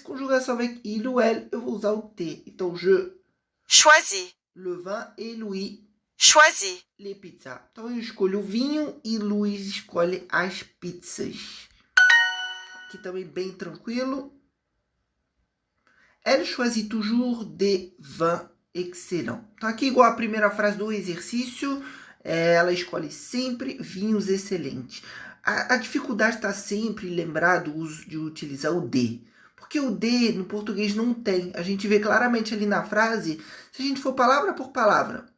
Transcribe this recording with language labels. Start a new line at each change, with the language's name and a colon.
Portuguese: Conjugação
French: avec il ou elle,
Portuguese: eu vou usar o T. Então,
French: je, Choisi. le vin et Louis, Choisi. les pizzas.
Portuguese: Então, eu escolho o vinho e Luiz escolhe as pizzas. Aqui também bem tranquilo.
French: Elle choisit toujours des vins excellents.
Portuguese: Então, aqui, igual a primeira frase do exercício, ela escolhe sempre vinhos excelentes. A dificuldade está sempre lembrar do uso de utilizar o de. Porque o de no português não tem. A gente vê claramente ali na frase, se a gente for palavra por palavra.